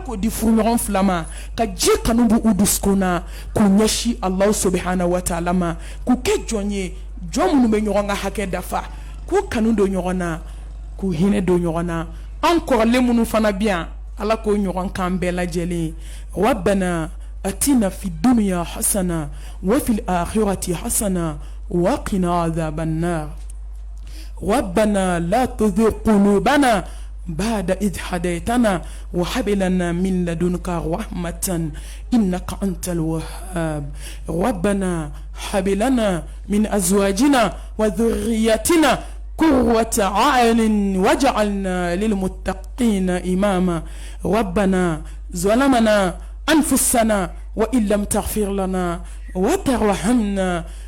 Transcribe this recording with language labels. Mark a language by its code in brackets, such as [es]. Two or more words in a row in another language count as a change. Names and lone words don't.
[bm] k'o di furuɲɔgɔn fila ma ka ji kanu bu u dusukun na k'u ɲɛsi [ar] الله سبحانه وتعالى [bm] ma k'u kɛ jɔn ye jɔn minnu bɛ ɲɔgɔn ka hakɛ dafa k'u kanu don ɲɔgɔn na k'u hinɛ don ɲɔgɔn na an kɔrɔlen minnu fana bɛ yan ala k'o ɲɔgɔn kan bɛɛ lajɛlen [ar] ربنا آتنا في الدنيا حسنة وفي الآخرة حسنة وقنا عذاب النار ربنا لا تزغ قلوبنا بعد إذ هديتنا وهب لنا من لدنك رحمة إنك أنت الوهاب ربنا هب لنا من أزواجنا وذريتنا قرة أعين واجعلنا للمتقين إماما ربنا ظلمنا أنفسنا وإن لم تغفر لنا وترحمنا